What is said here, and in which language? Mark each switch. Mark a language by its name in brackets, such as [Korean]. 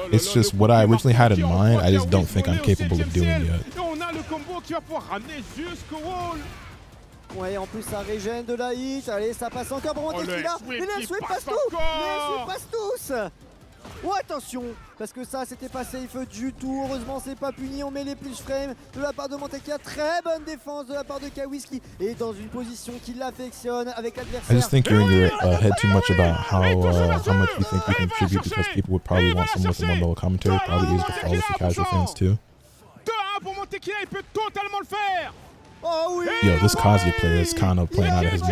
[English] It's just what I originally had in mind. I just don't think I'm capable of doing yet. [French] On a le combo qui va pouvoir ramener jusqu'au wall. Ouais, en plus ça régène de la hit. Allez, ça passe encore pour Montequilla. Mais les sweep passent tous. Les sweep passent tous. Oh, attention, parce que ça c'était pas safe du tout. Heureusement c'est pas puni. On met les plus frames de la part de Montequilla. Très bonne défense de la part de Kawis qui est dans une position qui l'affectionne avec l'adversaire. [English] I just think you're in your head too much about how much you think you can contribute, because people would probably want someone with a more mellow commentary. Probably easy to follow for casual fans too. [French] 2-1 pour Montequilla, il peut totalement le faire. Oh oui. [English] Yo, this Kazuya player is kind of playing out of his mind.